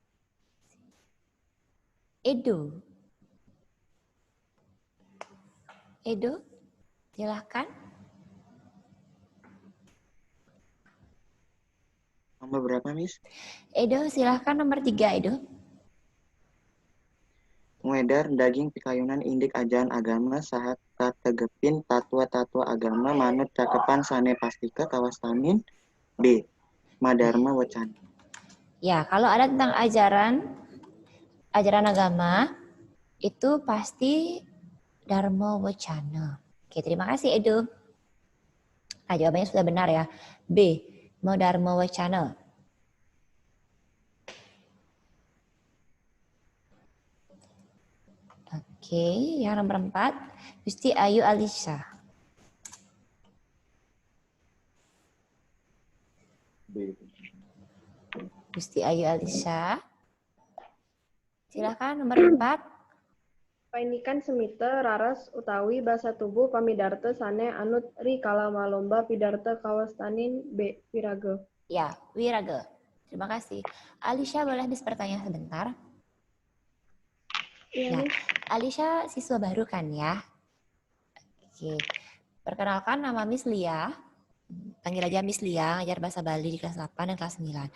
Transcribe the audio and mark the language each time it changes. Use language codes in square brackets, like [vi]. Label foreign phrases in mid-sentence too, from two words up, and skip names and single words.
[id] Edo. Edo, silahkan. Nomor berapa, Miss? Edo, silahkan nomor 3, Edo. [ban] Ngedar daging pikayunan indik ajaran agama sahat tegepin tatua-tatua agama manut cakepan sane pastika kawastanin. B. Madharma wacana. [id] Ya, kalau ada tentang ajaran agama, itu pasti Dharma Wacana. Oke, terima kasih Edo. Nah, jawabannya sudah benar ya. B. Dharma Wacana. Oke, yang nomor 4, Gusti Ayu Alisa. Gusti Ayu Alisa. Silakan nomor 4. [ban] Painikan semite raras utawi basa tubuh pamidarta sane anut ri kala malomba pidarta kawastanin B. Wiraga. [id] Ya, Wiraga. Terima kasih. Alisha boleh bertanya sebentar? Iya, Nah, Alisha siswa baru kan ya? Oke. Perkenalkan nama Miss Lia. Panggil aja Miss Lia, ngajar bahasa Bali di kelas 8 dan kelas 9.